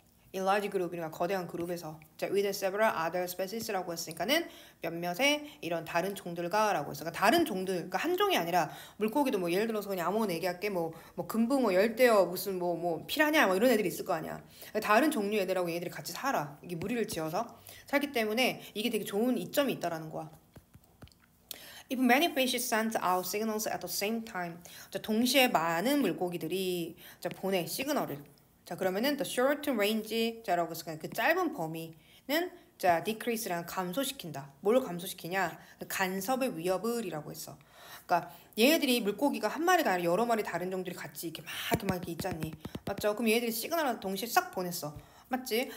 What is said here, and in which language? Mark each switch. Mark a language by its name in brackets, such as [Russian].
[Korean] 이 large group이니까 거대한 그룹에서 자, [English] with several other species [Korean] 라고 했으니까는 몇몇의 이런 다른 종들과라고 했어. 그러니까 다른 종들, 그러니까 한 종이 아니라 물고기도 뭐 예를 들어서 그냥 아무거나 얘기할게 뭐 금붕 뭐 열대어 무슨 뭐 피라냐 뭐 이런 애들이 있을 거 아니야. 그러니까 다른 종류 애들하고 얘들이 같이 살아. 이게 무리를 지어서 살기 때문에 이게 되게 좋은 이점이 있다라는 거야. [English] If many fish send out signals at the same time, [Korean] 자, 동시에 많은 물고기들이 자, 보내 시그널을. 자, 그러면은 [English] the short range [Korean] 자라고 해서 그 짧은 범위는 자, decrease랑 감소시킨다. 뭘 감소시키냐? 간섭의 위협을이라고 했어. 그러니까 얘네들이 물고기가 한 마리가 아니라 여러 마리 다른 종들이 같이 이렇게 막 이렇게 있잖니. 맞죠? 그럼 얘네들이 시그널을 동시에 싹 보냈어. 맞지?